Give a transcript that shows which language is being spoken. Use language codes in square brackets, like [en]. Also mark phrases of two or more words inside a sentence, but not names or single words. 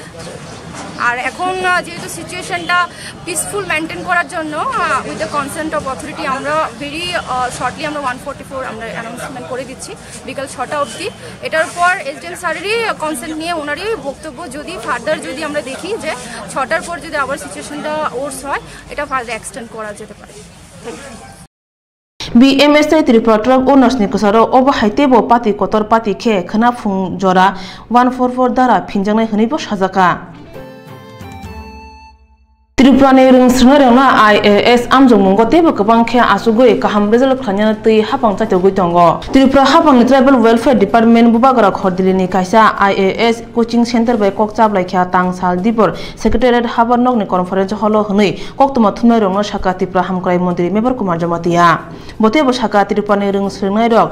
[bn] আর এখন যেহেতু সিচুয়েশনটা [en] peaceful maintain [bn] করার জন্য [en] with the consent of authority [bn] আমরা [en] very shortly [bn] আমরা 144 আমরা অ্যানাউন্সমেন্ট করে দিচ্ছি বিকাল 6টা অবধি এটার পর SDM স্যারেরই কনসেন্ট নিয়ে ওনারই বক্তব্য যদি ফার্দার যদি আমরা দেখি যে 6টার পর যদি আবার সিচুয়েশনটা ওর্স হয় এটা [en] further extend [bn] করা যেতে পারে [trp] BMS Tripura [en] truck owners [trp] ni kasaro oba haitebo pati kotor pati khe khana phung jora 144 dara phinjangnai hnibo sajaka Tripura ni ring srngarengna IAS amjongmungo tebo kabang khe asugoi kaham result khlanyana tui hapang chaito goi tongo Tripura hapang ni [en] tribal welfare department [trp] bubagara khordilini kaisa [en] IAS coaching center [trp] bai kokchablai kha tangsal dibor secretariat habarnok ni conference holo hnoi Koktwma thumnai rongno saka Tripura hamkrai mantri Mebar Kumar Jamatia botebo saka Tripura ni ring srngnai rok